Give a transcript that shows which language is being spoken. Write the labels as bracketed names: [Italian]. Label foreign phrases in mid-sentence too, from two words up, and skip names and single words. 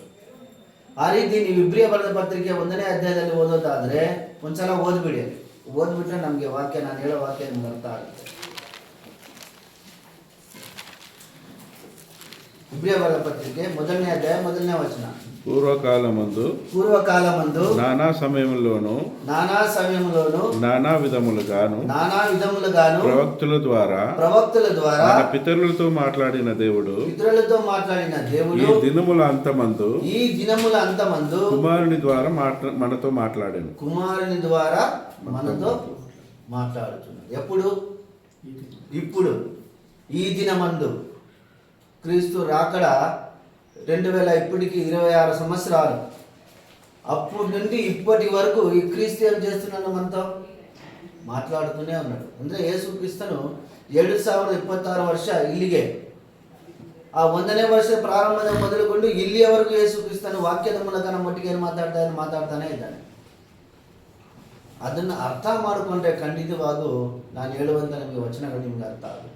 [Kannada] ಆ ರೀತಿ ನೀವು ಇಬ್ರಿಯ ಬರೆದ ಪತ್ರಿಕೆ 1ನೇ ಅಧ್ಯಾಯದಲ್ಲಿ ಓದೋದಾದ್ರೆ ಒಂದ್ಸಲ ಓದ್ಬಿಡಿ. ಓದ್ಬಿಟ್ರೆ ನಮಗೆ ವಾಕ್ಯ, ನಾನು ಹೇಳೋ ವಾಕ್ಯ ನಿಮ್ಗೆ ಅರ್ಥ ಆಗುತ್ತೆ. ಇಬ್ರಿಯ ಬರೆದ ಪತ್ರಿಕೆ 1ನೇ ಅಧ್ಯಾಯ 1ನೇ ವಚನ. [Telugu] పూర్వకాలమందు నానా సమయములోను నానా విధములుగాను ప్రవక్తుల ద్వారా మన పితరులతో మాట్లాడిన దేవుడు ఈ దినముల అంతమందు కుమారుని ద్వారా మనతో మాట్లాడాను. కుమారుని ద్వారా మనతో మాట్లాడుతున్నాడు. ఎప్పుడు? ఇప్పుడు ఈ దినమందు క్రీస్తు రాకడ 2000 ఇప్పటికి 26 సంవత్సరాలు. అప్పటి నుండి ఇప్పటి వరకు ఈ క్రీస్తు ఏం చేస్తున్నాడు, మనతో ಮಾತಾಡ್ತಾನೆ ఉన్నాడు. [Kannada] ಅಂದರೆ ಯೇಸು ಕ್ರಿಸ್ತನು 2026 ವರ್ಷ ಇಲ್ಲಿಗೆ, ಆ 1ನೇ ವರ್ಷ ಪ್ರಾರಂಭದ ಮೊದಲುಗೊಂಡು ಇಲ್ಲಿಯವರೆಗೂ ಯೇಸು ಕ್ರಿಸ್ತನು ವಾಕ್ಯದ ಮೂಲಕ ನಮ್ಮೊಟ್ಟಿಗೆ ಏನು ಮಾತಾಡ್ತಾನೆ ಇದ್ದಾನೆ. ಅದನ್ನು ಅರ್ಥ ಮಾಡಿಕೊಂಡ್ರೆ ಖಂಡಿತವಾಗೂ ನಾನು ಹೇಳುವಂಥ ನಮಗೆ ವಚನಗಳು ನಿಮಗೆ ಅರ್ಥ ಆಗುತ್ತೆ.